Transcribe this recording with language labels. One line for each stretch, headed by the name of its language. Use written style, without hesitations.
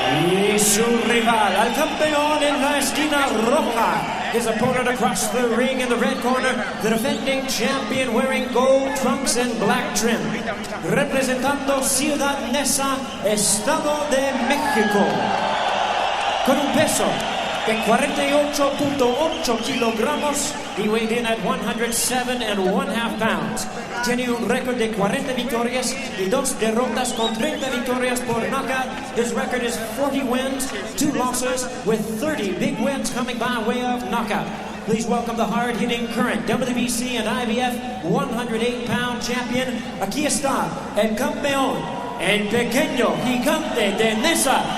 Spanish: Y su rival, al campeón en la esquina roja.
English: His opponent across the ring in the red corner, the defending champion wearing gold trunks and black trim.
Spanish: Representando Ciudad Neza, Estado de México. Con un peso de 48.8 kilogramos,
English: he weighed in at 107.5 pounds.
Spanish: Tiene un récord de 40 victorias y 2 derrotas con 30 victorias por knockout.
English: His record is 40 wins, 2 losses, with 30 big wins coming by way of knockout. Please welcome the hard-hitting current WBC and IBF 108-pound champion.
Spanish: Aquí está el campeón, el pequeño gigante de Neza.